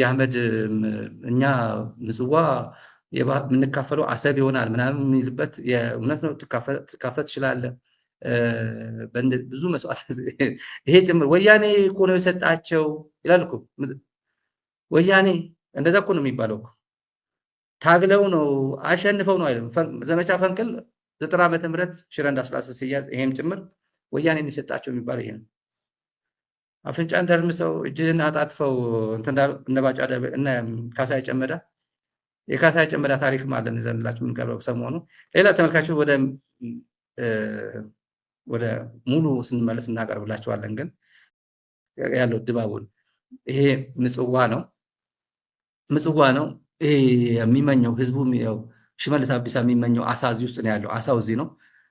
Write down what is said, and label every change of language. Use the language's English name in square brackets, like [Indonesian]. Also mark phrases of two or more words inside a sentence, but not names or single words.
[Amharic] አህመድ እኛ ምጽዋ የምንካፈለው አሰብ ይሆናል ምናምን የሚልበት የእውነት ነው። ትካፈል ትችላለህ። ብዙ መስዋዕት ይሄ ጭምር ወያኔ እኮ ነው የሰጣቸው ይላል እኮ። ወያኔ እንደዛ እኮ ነው የሚባለው እኮ። ታግለው ነው አሸንፈው ነው አይደለም። ዘመቻ ፈንቅል 90 ዓመተ ምህረት ሽረ እንዳስላሴ ሲያዝ ይሄም ጭምር ወያኔ የሰጣቸው የሚባለው ይሄ ነው። አፍንጫን ደርምሰው እጅን አጣጥፈው እነባጫ እና ካሳይ ጨመዳ የካሳይ ጨመዳ ታሪክም አለን ይዘንላችሁ የምንቀርበው ሰሞኑ። ሌላ ተመልካቾች ወደ ሙሉ ስንመለስ እናቀርብላችኋለን። ግን ያለው ድባቡን ይሄ ምጽዋ ነው። ይሄ የሚመኘው ህዝቡ ያው ሽመልስ አብዲሳ የሚመኘው አሳ እዚህ ውስጥ ነው ያለው። አሳው እዚህ ነው።